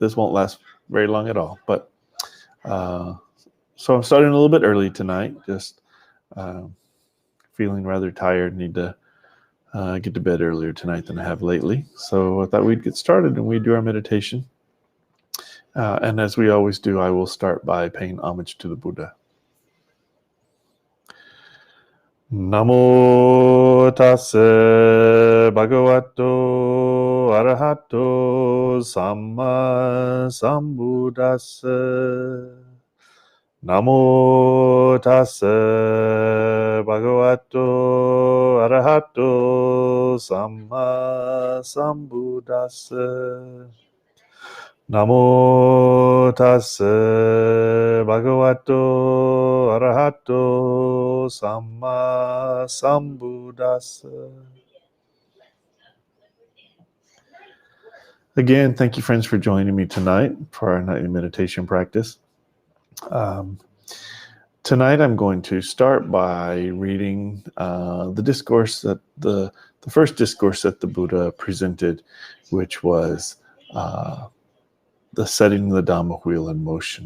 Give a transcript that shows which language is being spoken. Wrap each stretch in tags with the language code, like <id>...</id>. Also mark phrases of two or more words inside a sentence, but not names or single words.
<en>This won't last very long at all. But so I'm starting a little bit early tonight, just feeling rather tired. Need to get to bed earlier tonight than I have lately. So I thought we'd get started and we'd do our meditation. And as we always do, I will start by paying homage to the Buddha.</en> <pi>Namo tassa bhagavato arahato samma sambuddhassa. Namo tassa bhagavato arahato samma sambuddhassa. Namo tassa bhagavato arahato samma sambuddhassa.</pi> <en>Again, thank you, friends, for joining me tonight for our nightly meditation practice. Tonight I'm going to start by reading the discourse that the first discourse that the Buddha presented, which was the setting the Dhamma wheel in motion.</en>